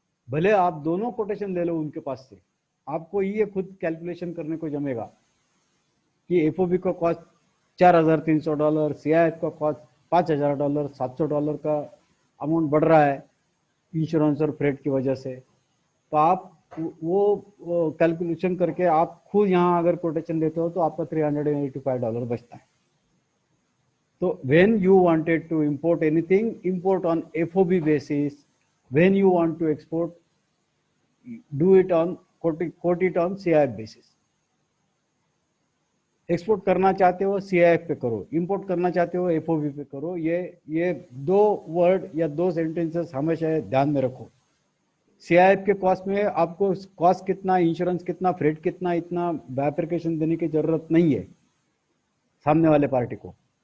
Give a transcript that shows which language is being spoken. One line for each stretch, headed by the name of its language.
Hindi: भले आप दोनों कोटेशन ले लो उनके पास से, आपको ये खुद कैलकुलेशन करने को जमेगा कि FOB का कॉस्ट $4,300, CIF का कॉस्ट $5,000, $700 का अमाउंट बढ़ रहा है इंश्योरेंस और फ्रेट की वजह से. तो आप वो कैलकुलेशन करके आप खुद यहाँ अगर कोटेशन देते हो तो आपका $385 बचता है.
English: तो when you wanted to import anything, import on FOB basis. When you want to export, do it on quote it on CIF basis.
Hindi: Export करना चाहते हो CIF पे करो, इंपोर्ट करना चाहते हो FOB पे करो. ये दो वर्ड या दो सेंटेंसेस हमेशा ध्यान में रखो. CIF के कॉस्ट में आपको कॉस्ट कितना, इंश्योरेंस कितना, फ्रेट कितना, इतना बाइफरकेशन देने की जरूरत नहीं है सामने वाले पार्टी को.